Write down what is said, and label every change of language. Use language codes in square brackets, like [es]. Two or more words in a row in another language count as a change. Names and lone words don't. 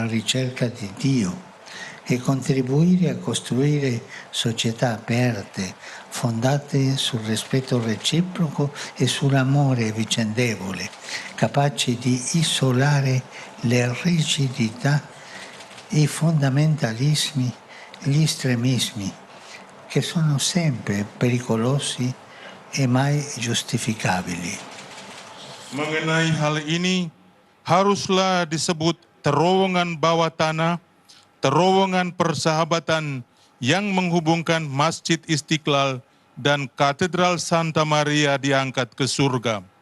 [it] ricerca di Dio e contribuire a costruire società aperte, fondate sul rispetto reciproco e sull'amore vicendevole, capaci di isolare le rigidità, i fondamentalismi, gli estremismi, che sono sempre pericolosi e mai giustificabili. [id] Mengenai hal ini, haruslah disebut terowongan bawah tanah, terowongan persahabatan yang menghubungkan Masjid Istiqlal dan Katedral Santa Maria diangkat ke surga.